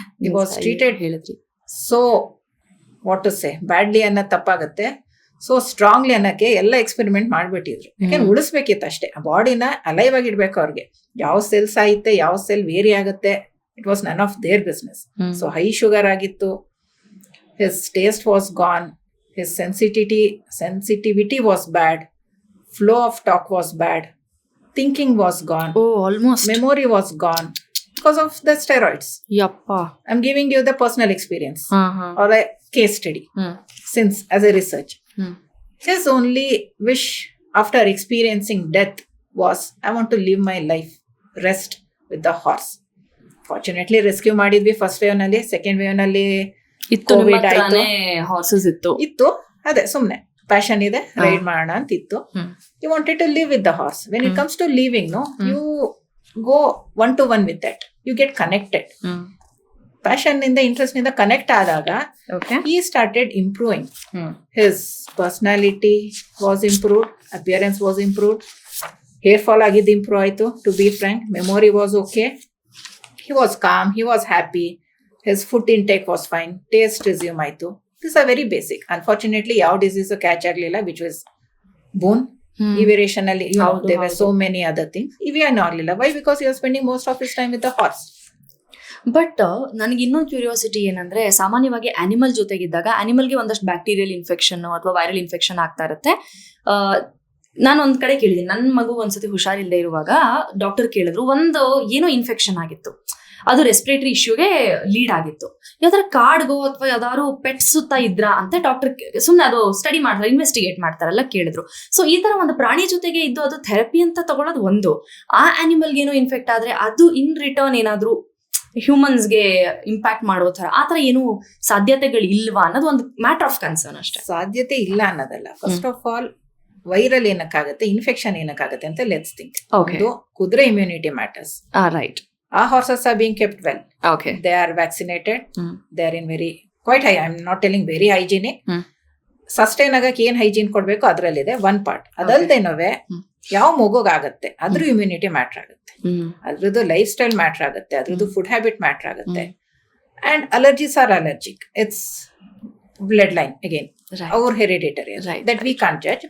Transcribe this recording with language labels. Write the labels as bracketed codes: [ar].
[en] He was treated, ಹೇಳಿದ್ರಿ. So what to say, badly [kn] ಅನ್ನೋದು ತಪ್ಪಾಗುತ್ತೆ. ಸೊ ಸ್ಟ್ರಾಂಗ್ಲಿ ಅನ್ನಕ್ಕೆ ಎಲ್ಲ ಎಕ್ಸ್ಪೆರಿಮೆಂಟ್ ಮಾಡ್ಬಿಟ್ಟಿದ್ರು. ಯಾಕೆಂದ್ರೆ ಉಳಿಸ್ಬೇಕಿತ್ತು ಅಷ್ಟೇ. ಆ ಬಾಡಿನ ಅಲೈವ್ ಆಗಿ ಇಡ್ಬೇಕು ಅವ್ರಿಗೆ. ಯಾವ ಸೆಲ್ ಸಾಯುತ್ತೆ, ಯಾವ ಸೆಲ್ ವೇರಿ ಆಗುತ್ತೆ, [en] It was none of their business. [kn] So high sugar ಆಗಿತ್ತು, [en] his taste was gone, his sensitivity was bad, flow of talk was bad, thinking was gone, almost memory was gone because of the steroids. [kn] Yappa, [en] I'm giving you the personal experience or a case study since as a research. His only wish after experiencing death was, I want to live my life, rest with the horse. Fortunately rescue ಮಾಡಿದ್ವಿ first wave ನಲ್ಲಿ. [kn] Second wave ನಲ್ಲಿ Covid ಆಯ್ತು, [en] horses [kn] ಇತ್ತು. ಅದೇ ಸುಮ್ನೆ passion ಇದೆ, ride ಮಾಡೋಣ ಅಂತ ಇತ್ತು. [en] You wanted to live with the horse. When it comes to living, no, you go 1-to-1 with that. You get connected. [kn] Passion ನಿಂದ, ಇಂಟ್ರೆಸ್ಟ್ ನಿಂದ ಕನೆಕ್ಟ್ ಆದಾಗ [en] he started improving. His personality was improved, appearance was improved, hair fall [kn] ಆಗಿದ್ದು improve ಆಯ್ತು. [en] To be frank, memory was okay, he was calm, he was happy. His food intake was fine, taste resume ಆಯ್ತು. This are very basic. Unfortunately ಯಾವ disease catch ಆಗ್ಲಿಲ್ಲ, which was born ಈ variation ಅಲ್ಲಿ so many other things ಇವೇನು ಆಗ್ಲಿಲ್ಲ. Why? Because you are spending most of his time with the horse. [kn] But ನನಗೆ ಇನ್ನೊಂದು curiosity ಏನಂದ್ರೆ, ಸಾಮಾನ್ಯವಾಗಿ ಆನಿಮಲ್ ಜೊತೆಗಿದ್ದಾಗ ಆನಿಮಲ್ಗೆ ಒಂದಷ್ಟು ಬ್ಯಾಕ್ಟೀರಿಯಲ್ ಇನ್ಫೆಕ್ಷನ್ ಅಥವಾ ವೈರಲ್ ಇನ್ಫೆಕ್ಷನ್ ಆಗ್ತಾ ಇರುತ್ತೆ. ನಾನು ಒಂದ್ ಕಡೆ ಕೇಳಿದ್ದೀನಿ, ನನ್ನ ಮಗು ಒಂದ್ಸತಿ ಹುಷಾರಿಲ್ಲದೆ ಇರುವಾಗ ಡಾಕ್ಟರ್ ಕೇಳಿದ್ರು, ಒಂದು ಏನೋ ಇನ್ಫೆಕ್ಷನ್ ಆಗಿತ್ತು, ಅದು ರೆಸ್ಪಿರೇಟರಿ ಇಶ್ಯೂಗೆ ಲೀಡ್ ಆಗಿತ್ತು. ಯಾವ್ದಾರ ಕಾಡ್ಗೋ ಅಥವಾ ಯಾವ್ದಾದ್ರು ಪೆಟ್ ಸುತ್ತ ಇದ್ರ ಅಂತ ಡಾಕ್ಟರ್ ಸುಮ್ಮನೆ ಅದು ಸ್ಟಡಿ ಮಾಡ್ತಾರೆ, ಇನ್ವೆಸ್ಟಿಗೇಟ್ ಮಾಡ್ತಾರಲ್ಲ, ಕೇಳಿದ್ರು. ಸೊ ಈ ತರ ಒಂದು ಪ್ರಾಣಿ ಜೊತೆಗೆ ಇದ್ದು ಅದು ಥೆರಪಿ ಅಂತ ತಗೊಳ್ಳೋದು ಒಂದು, ಆ ಆನಿಮಲ್ಗೆ ಏನೋ ಇನ್ಫೆಕ್ಟ್ ಆದ್ರೆ ಅದು ಇನ್ ರಿಟರ್ನ್ ಏನಾದ್ರು ಹ್ಯೂಮನ್ಸ್ಗೆ ಇಂಪ್ಯಾಕ್ಟ್ ಮಾಡೋ ತರ ಆ ತರ ಏನು ಸಾಧ್ಯತೆಗಳು ಇಲ್ವಾ ಅನ್ನೋದು ಒಂದು [en] matter of concern [kn] ಅಷ್ಟೇ. ಸಾಧ್ಯತೆ ಇಲ್ಲ ಅನ್ನೋದಲ್ಲ. [en] First of all viral ಏನಕ್ಕಾಗತ್ತೆ, infection ಏನಕ್ಕಾಗತ್ತೆ ಅಂತ ಲೆಟ್ಸ್ ಥಿಂಕ್. ಒಂದು ಕುದುರೆ immunity matters. Right. Our horses are being kept well. Okay. They are vaccinated. They are in quite high. I'm not telling very hygienic. [kn] Sustain ಆಗಕ್ಕೆ ಏನ್ hygiene ಕೊಡ್ಬೇಕು ಅದ್ರಲ್ಲಿದೆ one part. ಅದಲ್ದೇನೋವೆ ಯಾವ ಮಗುಗಾಗತ್ತೆ ಅದ್ರ immunity matter ಆಗುತ್ತೆ, ಅದ್ರದ್ದು life style matter ಆಗುತ್ತೆ, ಅದ್ರದ್ದು food habit matter ಆಗುತ್ತೆ. [en] And allergies are allergic, it's blood line again, ಅವ್ರ hereditary, that we can't judge.